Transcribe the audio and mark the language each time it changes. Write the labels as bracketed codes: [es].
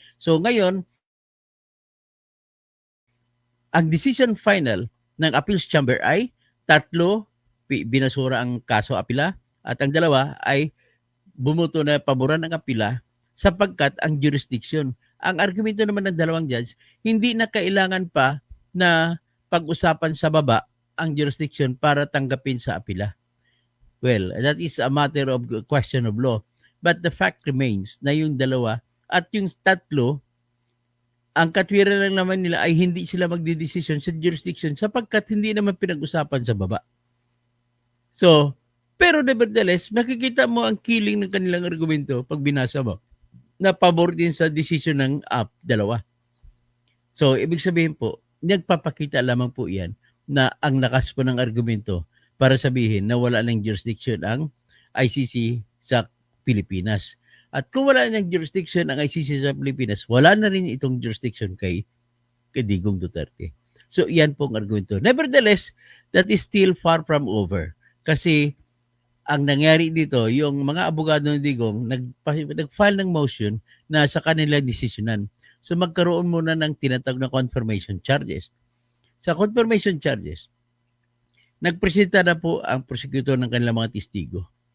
[tl] So, ngayon, ang decision final ng Appeals Chamber ay 3 binasura ang kaso apila at ang 2 ay bumuto na paboran ng apila sapagkat ang jurisdiction. Ang argumento naman ng 2 judge, hindi na kailangan pa na pag-usapan sa baba ang jurisdiction para tanggapin sa apila. [en] Well, that is a matter of question of law. [tl] But the fact remains na yung 2 at yung 3, ang katwiran lang naman nila ay hindi sila magdidesisyon sa jurisdiction sapagkat hindi naman pinag-usapan sa baba. So, pero nevertheless, makikita mo ang killing ng kanilang argumento pag binasa mo na pabor din sa desisyon ng 2. So, ibig sabihin po, nagpapakita lamang po yan na ang lakas po ng argumento para sabihin na wala ng jurisdiction ang ICC sa Pilipinas. At kung wala ng jurisdiction ang ICC sa Pilipinas, wala na rin itong jurisdiction kay Digong Duterte. So, yan pong argumento. [en] Nevertheless, that is still far from over. [tl] Kasi ang nangyari dito, yung mga abogado ng Digong nag-file ng motion na sa kanila desisyonan. So magkaroon muna ng tinatawag na confirmation charges. Sa confirmation charges, nagpresenta na po ang prosecutor ng kanilang mga testigo.